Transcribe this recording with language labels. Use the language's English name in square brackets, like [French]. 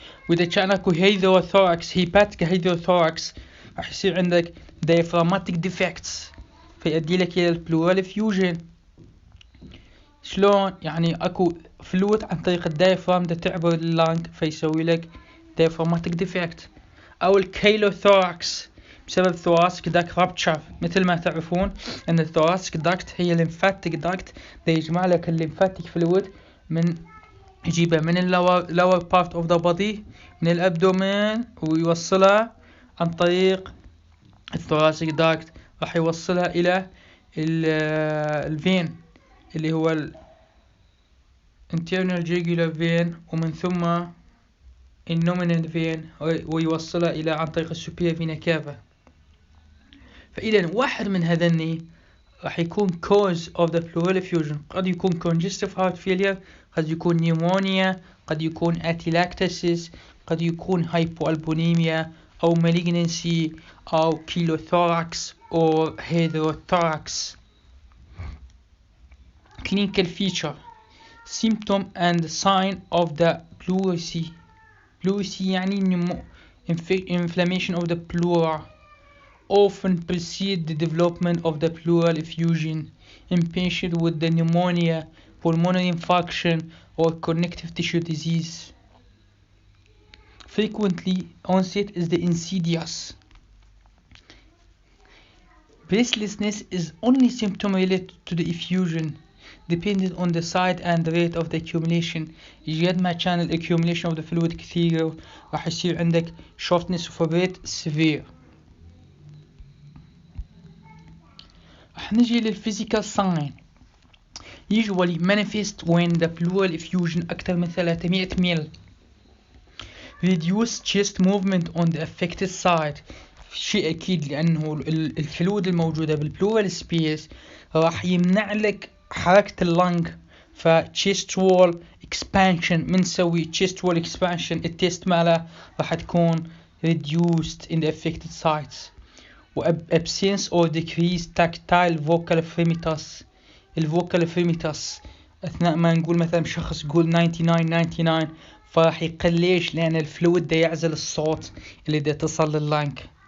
[Arabic] وإذا كان أكو hydrothorax hepatic hydrothorax راح يصير عندك diaphragmatic defects فيؤدي لك إلى pleural effusion. شلون؟ يعني أكو فلويد عن طريق الدايفرام دا تعبر اللانج فيسوي لك diaphragmatic defect. أو الكيلوثوراكس بسبب [English] thoracic duct rupture. [Arabic] مثل ما تعرفون أن thoracic duct هي lymphatic duct دا يجمع لك الليمفاتيك فلويد من يجيبها من [English] lower part of the body [Arabic] من الأبدومين ويوصلها عن طريق الثوراسيك داكت راح يوصلها إلى الفين اللي هو internal jugular vein ومن ثم الnominal vein ويوصلها إلى عن طريق السوبيريور فينا كافا. فإذا واحد من هذني راح يكون [English] cause of the pleural effusion. [Arabic] قد يكون congestive heart failure، قد يكون pneumonia، قد يكون atelectasis، قد يكون hypoalbuminemia أو malignancy أو chylothorax or hydrothorax. [English] Clinical feature symptom and sign of the pleurisy. pleurisy [Arabic] يعني [English] inflammation of the pleura often precede the development of the pleural effusion in patients with the pneumonia, pulmonary infarction or connective tissue disease. Frequently onset is the insidious. Breathlessness is only symptom related to the effusion, depending on the site and rate of the accumulation. [Arabic] قد ما كان ال [English] accumulation of the fluid [Arabic] كثير راح يصير عندك [English] shortness of breath severe. [Arabic] راح نجي للphysical sign. [English] Usually manifest when the pleural effusion [Arabic] أكثر من [English] 300 ml. Reduce chest movement on the affected side. [Arabic] شيء أكيد لأنه الفلويد الموجودة بالpleural space راح يمنع لك حركة اللنج. ف chest wall expansion من نسوي chest wall expansion التست ماله راح تكون reduced in the affected sites. [English] و absence or decreased tactile vocal fremitus. [Arabic] الvocal fremitus أثناء ما نقول مثلا شخص يقول 99 فراح يقليش لأن الفلويد دا يعزل الصوت اللي دا تصل لللنج.